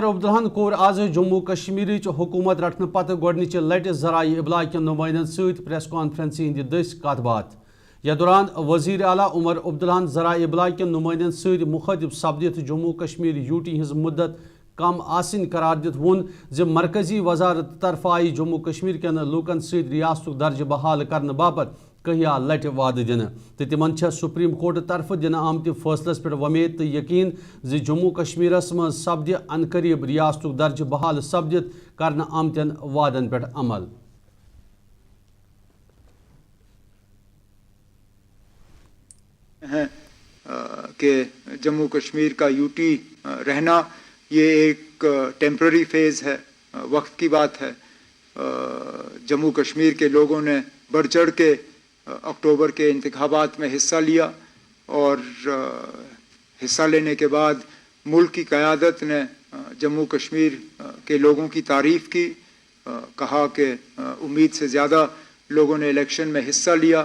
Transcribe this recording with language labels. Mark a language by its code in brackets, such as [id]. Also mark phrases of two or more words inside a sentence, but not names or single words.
[ks] عبداللہن کور آز جموں کشمیر حکومت رٹنے پتہ گۄڈنچ لٹہ ذرائع ابلاغ کین نمائندن ست پریس کانفرنس ہند دس کت بات یتھ دوران وزیر اعلیٰ عمر عبداللہن ذرائع ابلاغ کین نمائندن ست مخاطب سپدت جموں کشمیر یوٹی ہز مدت کم آسن قرار دت ون زِ مرکزی وزارت طرف آئی جموں کشمیر کین لوکن ست ریاست درجہ بحال کرنے باپت کہیا لٹہ وعدہ دن تو تمن سپریم کورٹ طرف دن آمت فیصلس پہ ومید تو یقین زِ جموں کشمیرس من سپدِ ان قریب ریاست درجہ بحال سپدت کرنے آمتن وعدن پہ عمل [ur] کہ جموں کشمیر کا یوٹی رہنا یہ ایک ٹیمپرری فیز ہے، وقت کی بات ہے۔ جموں کشمیر کے لوگوں نے بڑھ چڑھ کے اکتوبر کے انتخابات میں حصہ لیا اور حصہ لینے کے بعد ملک کی قیادت نے جموں کشمیر کے لوگوں کی تعریف کی، کہا کہ امید سے زیادہ لوگوں نے الیکشن میں حصہ لیا۔